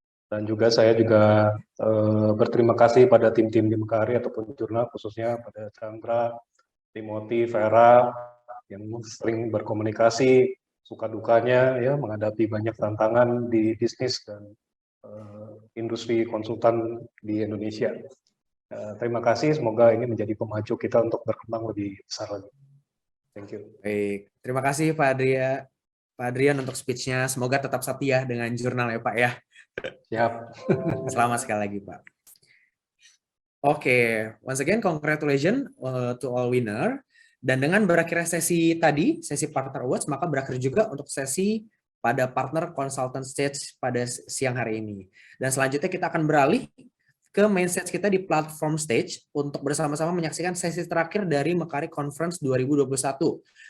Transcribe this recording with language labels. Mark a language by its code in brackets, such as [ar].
[id] Dan juga saya juga berterima kasih pada tim-tim di Mekari ataupun jurnal, khususnya pada Chandra, Timothy, Vera, yang sering berkomunikasi, suka dukanya ya menghadapi banyak tantangan di bisnis dan industri konsultan di Indonesia. Terima kasih, semoga ini menjadi pemacu kita untuk berkembang lebih besar lagi. [en] Thank you. [id] Baik, terima kasih Pak Adrian untuk speech-nya. Semoga tetap setia dengan jurnal ya Pak ya. Siap. Selamat sekali lagi Pak. [en] Oke, once again congratulations to all winner. [id] Dan dengan berakhirnya sesi tadi, sesi Partner Awards, maka berakhir juga untuk sesi pada Partner Consultant Stage pada siang hari ini. Dan selanjutnya kita akan beralih ke main stage kita di Platform Stage untuk bersama-sama menyaksikan sesi terakhir dari Mekari Conference 2021.